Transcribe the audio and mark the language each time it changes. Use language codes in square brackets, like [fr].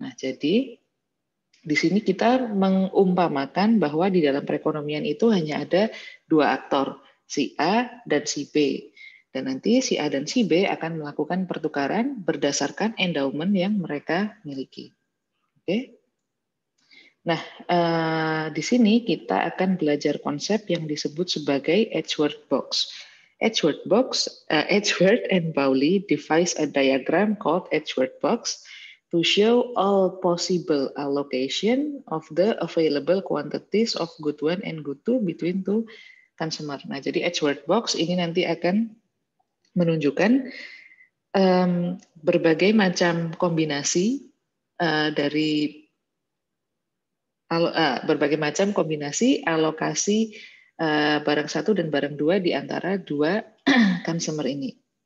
[id] Nah, jadi di sini kita mengumpamakan bahwa di dalam perekonomian itu hanya ada dua aktor, si A dan si B. Dan nanti si A dan si B akan melakukan pertukaran berdasarkan endowment yang mereka miliki. Oke? Nah, di sini kita akan belajar konsep yang disebut sebagai Edgeworth box. [en] Edgeworth and Pauli devise a diagram called Edgeworth box to show all possible allocation of the available quantities of good one and good two between two consumer. [id] Nah, jadi Edgeworth box ini nanti akan menunjukkan berbagai macam kombinasi dari berbagai macam kombinasi alokasi barang satu dan barang dua di antara dua consumer ini.